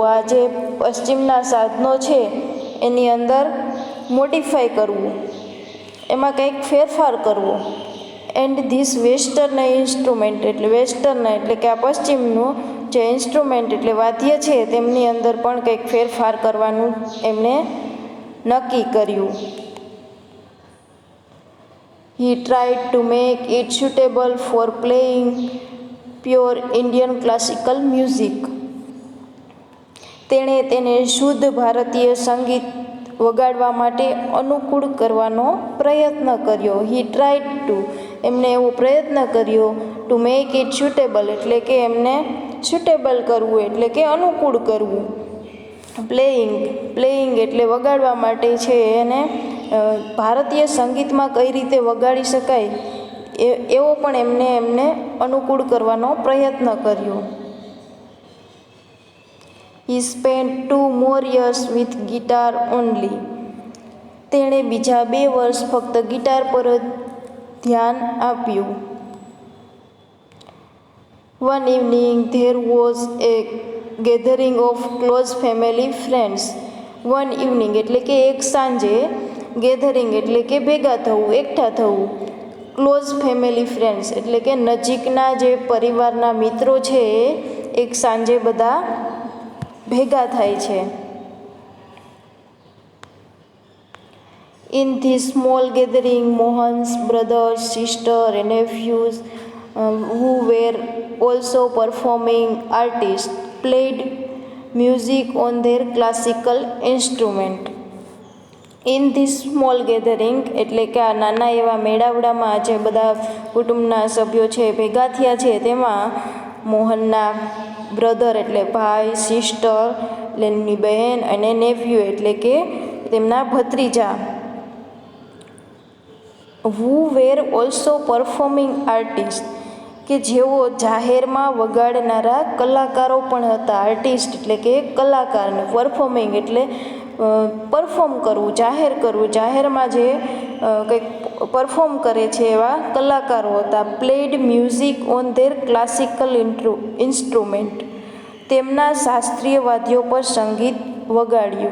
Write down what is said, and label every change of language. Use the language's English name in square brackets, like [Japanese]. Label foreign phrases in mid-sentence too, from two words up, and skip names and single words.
[Gujarati] આ જે પશ્ચિમના સાધનો છે એની અંદર મોડિફાય કરવું, એમાં કંઈક ફેરફાર કરવો. [English] and this western instrument [Gujarati] એટલે વેસ્ટર્ન એટલે કે આ પશ્ચિમનું જે ઇન્સ્ટ્રુમેન્ટ એટલે વાદ્ય છે તેમની અંદર પણ કંઈક ફેરફાર કરવાનું એમણે નક્કી કર્યું. [English] He tried to make it suitable for playing pure Indian classical music. [Gujarati] તેણે તેને શુદ્ધ ભારતીય સંગીત વગાડવા માટે અનુકૂળ કરવાનો પ્રયત્ન કર્યો. [English] He tried to [Gujarati] એમણે એવો પ્રયત્ન કર્યો. [English] to make it suitable [Gujarati] એટલે કે એમને suitable કરવું એટલે કે અનુકૂળ કરવું. પ્લેઇંગ એટલે વગાડવા માટે છે એને ભારતીય સંગીતમાં કઈ રીતે વગાડી શકાય એવો પણ એમને અનુકૂળ કરવાનો પ્રયત્ન કર્યો. [English] He spent 2 more years with guitar only. [Gujarati] તેણે બીજા 2 વર્ષ ફક્ત ગિટાર પર જ ધ્યાન આપ્યું. [English] One evening there was a gathering of close family friends. One evening [Gujarati] એટલે કે એક સાંજે, ગેધરિંગ એટલે કે ભેગા થવું, એકઠા થવું, [English] close family friends [Gujarati] એટલે કે નજીકના જે પરિવારના મિત્રો છે એક સાંજે બધા ભેગા થાય છે. [English] In this small gathering, Mohan's brothers, sister and nephews who were also performing artists played music on their classical instrument. In this small gathering [Gujarati] એટલે કે આ નાના એવા મેળાવડામાં જે બધા કુટુંબના સભ્યો છે ભેગા થયા છે તેમાં મોહનના બ્રધર એટલે ભાઈ, સિસ્ટર એટલે એમની બહેન અને નેફ્યુ એટલે કે તેમના ભત્રીજા, [English] who were also performing artists [Gujarati] કે જેઓ જાહેરમાં વગાડનારા કલાકારો પણ હતા. આર્ટિસ્ટ એટલે કે કલાકાર, ને પરફોર્મિંગ એટલે પરફોર્મ કરવું, જાહેર કરવું, જાહેરમાં જે કંઈક પરફોર્મ કરે છે એવા કલાકારો હતા. [English] played music on their classical instrument, [Gujarati] તેમના શાસ્ત્રીય વાદ્યો પર સંગીત વગાડ્યું.